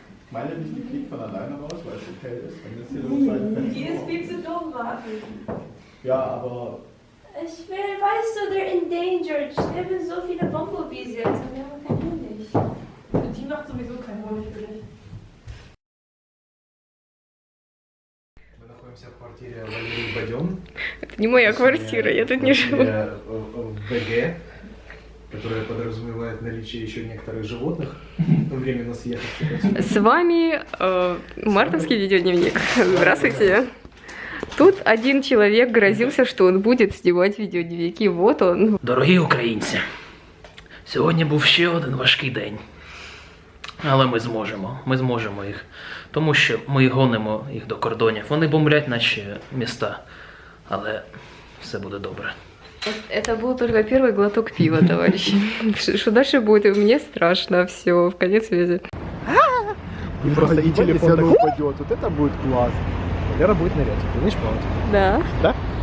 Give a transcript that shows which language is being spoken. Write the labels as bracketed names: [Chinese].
[German] Meine die fliegt von alleine raus, weil es okay ist. Wenn das hier so zwei Fenster Die ist viel zu dumm, Martin. Ja, aber Ich will, weißt du, [English] they're endangered. [German] Sterben so viele Bumblebees jetzt und wir haben keinen Honig. Die macht sowieso keinen Honig für dich. [Russian] Мы находимся в квартире Валерии Бадем. Это не моя квартира, я тут не живу. В БГ, которая подразумевает наличие еще некоторых животных, временно съехавших. С вами мартовский видеодневник. Здравствуйте. Тут один человек грозился, что он будет снимать видеодневники. Вот он. [Ukrainian] Дорогі українці, сьогодні був ще один важкий день. Але ми зможемо їх. Тому що ми гонимо їх до кордонів. Вони бомблять наші міста. Але все буде добре. [Russian] Это был только первый глоток пива, товарищи. Что дальше будет? Мне страшно. Все, в конец связи. И просто и телефон упадет. Вот это будет класс. Валера будет нырять. Ты умеешь плавать? Да. Да?